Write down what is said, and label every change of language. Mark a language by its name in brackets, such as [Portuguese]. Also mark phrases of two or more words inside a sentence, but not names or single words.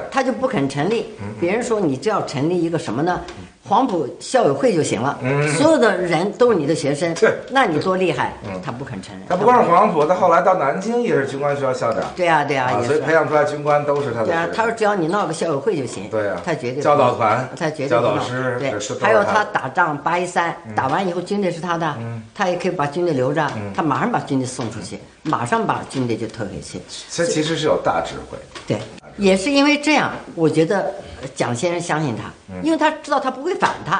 [Chinese] 他就不肯成立。別人說你只要成立一個什麼呢？黃埔校友會就行了，所有的人都是你的學生，那你多厲害？他不肯承認。他不光是黄埔，他後來到南京也是军官学校校长。对啊，对啊，所以培養出来军官都是他的。对啊，他说只要你闹個校友會就行。對啊，他絕對。教導團，他絕對。教導師，對，還有他打仗813，打完以後軍隊是他的，他也可以把軍隊留着，他馬上把軍隊送出去，馬上把軍隊就退回去。這其實是有大智慧。對。也是因為這樣，我覺得蔣先生相信他，因為他知道他不會反他。